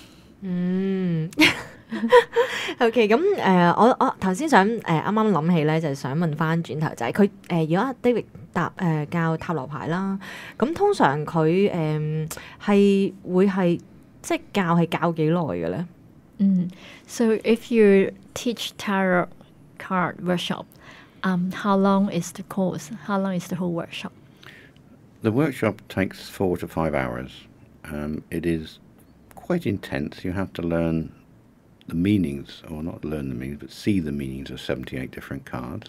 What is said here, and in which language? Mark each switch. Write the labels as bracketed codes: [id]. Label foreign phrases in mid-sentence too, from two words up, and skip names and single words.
[yue] OK， 咁我頭先想啱啱諗起咧，就係想問翻轉頭就係佢如果 David 教塔羅牌啦。咁通常佢係會係即係教幾耐嘅咧 [en] ？So if you teach tarot card workshop, how long is the course? How long is the whole workshop? The workshop takes 4 to 5 hours. It is quite intense. You have to learn the meanings, or not learn the meanings, but see the meanings of 78 different cards.